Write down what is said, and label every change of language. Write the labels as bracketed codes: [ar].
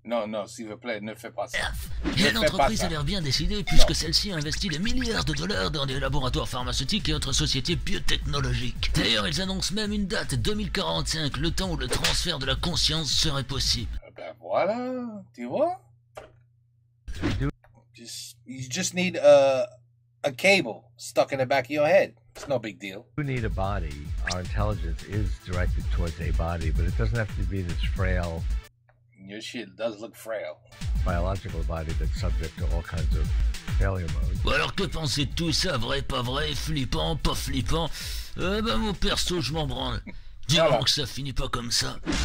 [fr] Non, non, s'il vous plaît, ne fais pas ça. Et l'entreprise a l'air bien décidée puisque celle-ci investit des milliards de dollars dans des laboratoires pharmaceutiques et autres sociétés biotechnologiques. D'ailleurs, ils annoncent même une date, 2045, le temps où le transfert de la conscience serait possible. Ben voilà, tu vois? [en] You just need a cable stuck in the back of your head. It's no big deal. We need a body. Our intelligence is directed towards a body, but it doesn't have to be this frail Your shit does look frail. biological body that's subject to all kinds of failure modes. [fr] Bon alors que pensez de tout ça, vrai, pas vrai, flippant, pas flippant? Ben mon perso, je m'en branle. Dis-moi Voilà. que ça finit pas comme ça.